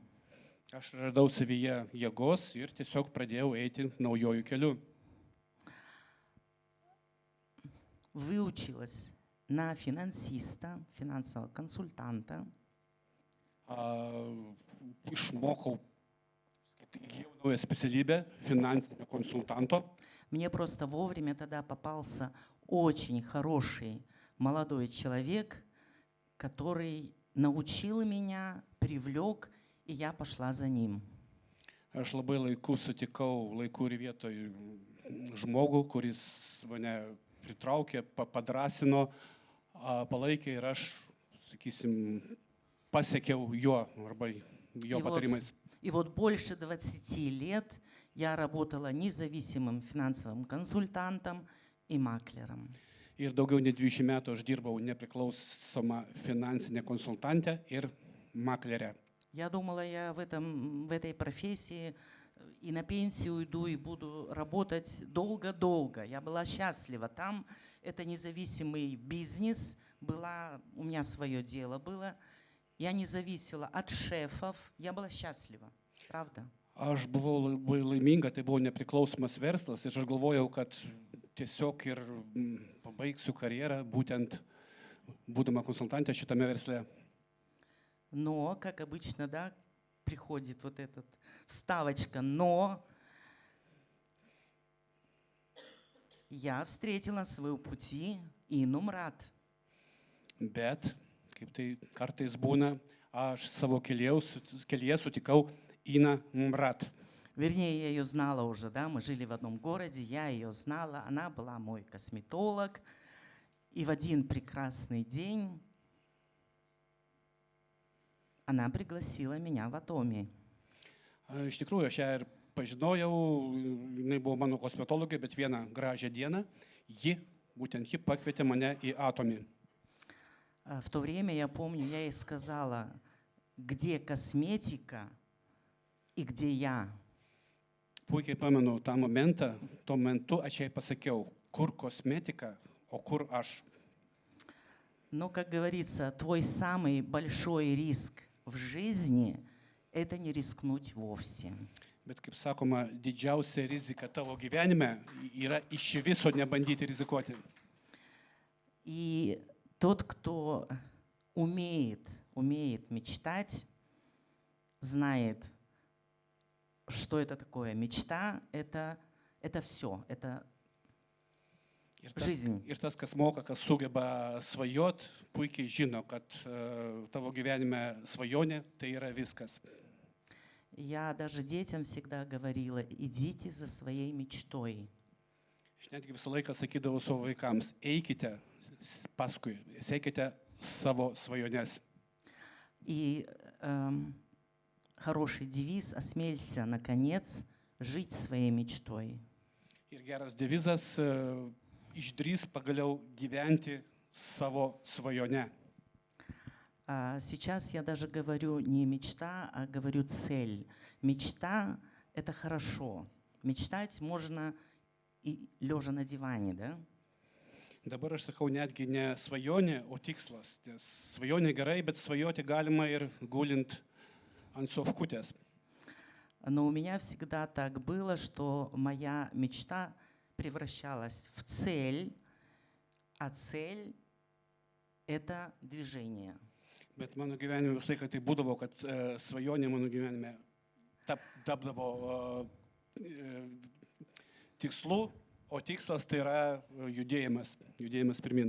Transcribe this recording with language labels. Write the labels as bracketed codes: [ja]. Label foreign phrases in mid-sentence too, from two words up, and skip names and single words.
[lt] Aš radau savyje jėgos ir tiesiog pradėjau eiti naujojų keliu. [ru] Выучилась на финансиста, финансового консультанта. [lt] Išmokau, įgijau naują specialybę finansinio konsultanto. [ru] Мне просто вовремя тогда попался очень хороший молодой человек, который научил меня, привлек, и я пошла за ним. [lt] Aš labai laiku sutikau laiku ir vietoj žmogų, kuris mane pritraukė, padrasino, palaikė ir aš, sakysim, pasiekiau jo arba jo patarimais. [ru] И вот больше 20 лет я работала независимым финансовым консультантом и маклером. [lt] Ir daugiau nei 20 metų aš dirbau nepriklausoma finansinė konsultantė ir maklerė. [ru] Я думала, я в этой профессии и на пенсию уйду, и буду работать долго-долго. Я была счастлива. Там это независимый бизнес, у меня свое дело было. Я не зависела от шефов, я была счастлива. Правда? [lt] Aš buvau labai laiminga, tai buvo nepriklausomas verslas ir aš galvojau, kad tiesiog ir pabaigsiu karjerą, būtent būdama konsultantė šitame versle. [ru] Но, как обычно, да, приходит вот эта вставочка, но я встретила на своем пути Ину Мрат. [lt] Bet, kaip tai kartais būna, aš savo kelyje sutikau Iną Mrat. [ru] Вернее, я ее знала уже, да, мы жили в одном городе, я ее знала, она была мой косметолог. И в один прекрасный день она пригласила меня в Atomy. [lt] Iš tikrųjų, aš ją ir pažinojau, jinai buvo mano kosmetologė, bet vieną gražią dieną būtent ji pakvietė mane į Atomy. [ru] В то время, я помню, я ей сказала, где косметика и где я. [lt] Puikiai pamenu tą momentą, tuo metu aš jai pasakiau, kur kosmetika, o kur aš. [ru] Но, как говорится, твой самый большой риск в жизни – это не рискнуть вовсе. [lt] Bet kaip sakoma, didžiausia rizika tavo gyvenime yra iš viso nebandyti rizikuoti. [ru] И тот, кто умеет мечтать, знает, что это такое. Мечта – это все. Это жизнь. [lt] Ir tas, kas moka, kas sugeba svajot, puikiai žino, kad tavo gyvenime svajonė tai yra viskas. [ru] Я даже детям всегда говорила, идите за своей мечтой. [lt] Aš netgi visą laiką sakydavau savo vaikams, eikite paskui, siekite savo svajones. [ru] И хороший девиз «Осмелься, наконец, жить своей мечтой». [lt] Ir geras devizas išdrįs pagaliau gyventi savo svajone. [ru] Сейчас я даже говорю не мечта, а говорю цель. Мечта – это хорошо. Мечтать можно и лежа на диване, да? [lt] Dabar aš sakau netgi ne svajonė, o tikslas. Nes svajonė gerai, bet svajoti galima ir gulint ant sofkutės. [ru] Но у меня всегда так было, что моя мечта превращалась в цель, а цель – это движение. [lt] Bet mano gyvenime visą laiką tai būdavo, kad svajonė mano gyvenime tapdavo tikslu, o tikslas tai yra judėjimas pirmin.